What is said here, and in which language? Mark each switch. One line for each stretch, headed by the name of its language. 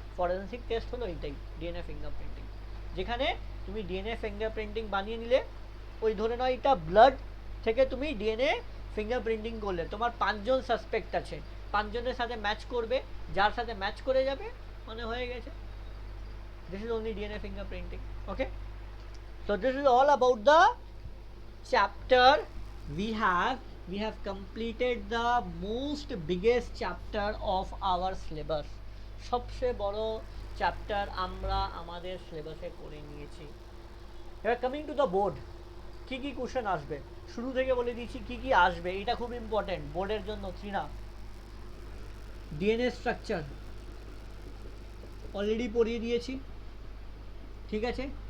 Bangla: Forensic test হলো এইটাই, DNA fingerprinting. যেখানে তুমি ডিএনএ ফিঙ্গারপ্রিন্টিং বানিয়ে নিলে, ওই ধরে নাও এটা ব্লাড থেকে তুমি ডিএনএ ফিঙ্গারপ্রিন্টিং করলে, তোমার 5 জন সাসপেক্ট আছে, 5 জনের সাথে ম্যাচ করবে, যার সাথে ম্যাচ করে যাবে মানে হয়ে গেছে।
English: This is only DNA fingerprinting. Okay, so this is all about the chapter. We have completed the most biggest chapter of our syllabus.
Bangla: সবচেয়ে বড় চ্যাপ্টার আমরা আমাদের সিলেবাসে করে নিয়েছি। এবার
English: coming to the board,
Bangla: কি কি কোশ্চেন আসবে শুরু থেকে বলে দিচ্ছি কি কি আসবে, এটা খুব ইম্পর্টেন্ট বোর্ডের জন্য। ত্রিনা, ডিএনএ স্ট্রাকচার অলরেডি পড়িয়ে দিয়েছি, ঠিক আছে।